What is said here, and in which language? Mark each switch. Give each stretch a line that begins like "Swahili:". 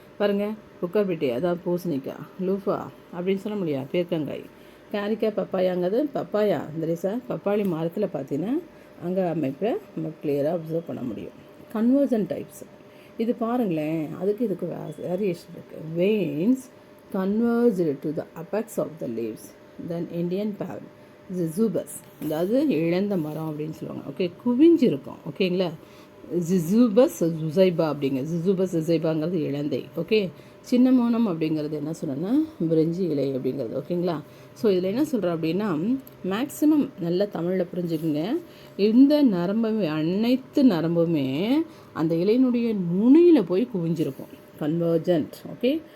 Tamil: பாருங்கள், குக்கர்பிட்டி அதாவது பூசணிக்காய், லூஃபா அப்படின்னு சொல்ல முடியாது, பீர்க்கங்காய், காரிக்காய், பப்பாயாங்கிறது பப்பாயா,
English: that is a
Tamil: பப்பாளி மரத்தில் பார்த்தீங்கன்னா அங்கே அமைப்பில் நம்ம கிளியராக அப்சர்வ் பண்ண முடியும். கன்வர்ஜன் டைப்ஸ் இது பாருங்களேன், இதுக்கு வேரியேஷன் இருக்குது.
English: veins converged to the apex of the leaves, then Indian palm, zizubus,
Tamil: அதாவது இழந்த மரம் அப்படின்னு சொல்லுவாங்க. ஓகே, குவிஞ்சிருக்கும். ஓகேங்களா. ஜிசூபஸ் ஜுசைபா ஜிசூபஸ் ஜுசைபாங்கிறது இழந்தை. ஓகே. சின்ன மோனம் அப்படிங்கிறது என்ன சொன்னோன்னா பிரிஞ்சி இலை அப்படிங்கிறது. ஓகேங்களா. ஸோ இதில் என்ன சொல்கிறோம் அப்படின்னா மேக்ஸிமம் நல்லா தமிழில் புரிஞ்சுக்குங்க. இந்த அனைத்து நரம்புமே அந்த இலையினுடைய நுனியில் போய் குவிஞ்சிருக்கும். கன்வர்ஜென்ட். ஓகே.